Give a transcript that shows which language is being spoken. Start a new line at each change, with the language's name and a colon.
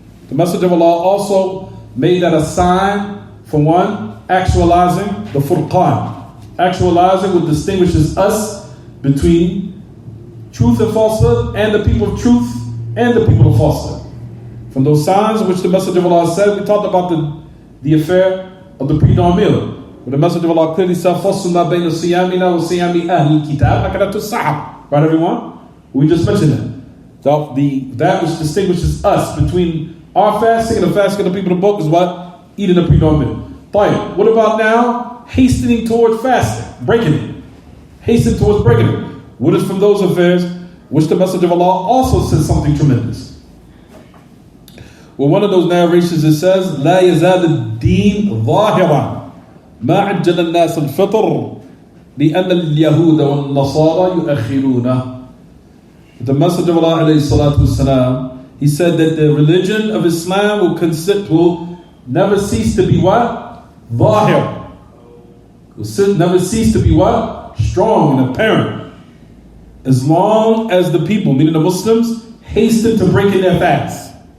English: The Messenger of Allah also made that a sign for one, actualizing the furqan, actualizing what distinguishes us between truth and falsehood, and the people of truth and the people of falsehood. From those signs which the Messenger of Allah said, we talked about the affair of the pre-dawn meal. But the Messenger of Allah clearly said,
Arabic: فَصُلْ مَا بَيْنَ صِيَامِنَا وَصِيَامِ أَهْلِ الْكِتَابِ أَكَدَةُ السَّحَبِ.
English: Right, everyone? We just mentioned that. That which distinguishes us between our fasting and the fasting of the people of the book is what? Eating the pre-dawn meal. Fine. What about now? Hastening towards fasting, breaking it. Hastening towards breaking it. What is from those affairs which the Messenger of Allah also says something tremendous? Well, one of those narrations it says,
Arabic: لا يزال الدين ظاهرا ما عجل الناس الفطر لأن اليهود والنصارى يؤخرونه.
English: The Messenger of Allah alayhi salatu wasalam, he said that the religion of Islam will never cease to be what? Zahir. Will never cease to be what? Strong and apparent. As long as the people, meaning the Muslims, hasten to break in their fast.